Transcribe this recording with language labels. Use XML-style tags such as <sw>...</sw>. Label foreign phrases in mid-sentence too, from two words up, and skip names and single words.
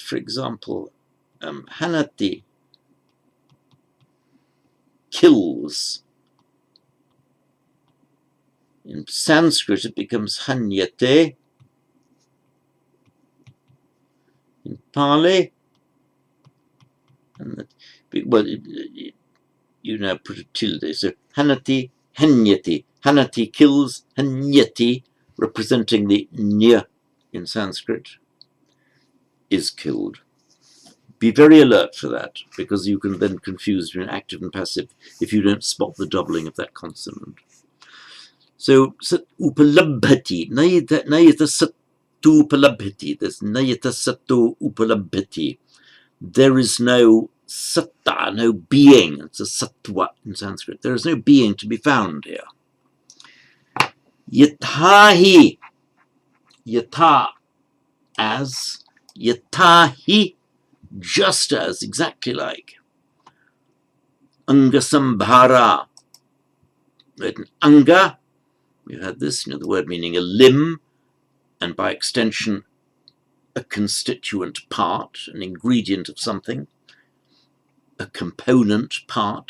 <en>For example, hanati, kills. In Sanskrit, it becomes hanyate. In Pali, and you now put a tilde. So</en> <pi>hanati, hanyati.</pi> <en>Hanati kills, hanyati, representing the nya in Sanskrit, is killed. Be very alert for that, because you can then confuse between active and passive if you don't spot the doubling of that consonant. So</en> <pi>upalabhati, nayata sattu upalabhati,</pi> <en>there's</en> <pi>nayata sattu upalabhati.</pi> <en>There is no satta, no being. It's a sattva in Sanskrit. There is no being to be found here.</en> <pi>Yathahi, yatha,</pi> <en>as, yathahi, just as, exactly like. Angasambhara. Anga, you had this, the word meaning a limb, and by extension, a constituent part, an ingredient of something, a component part.</en>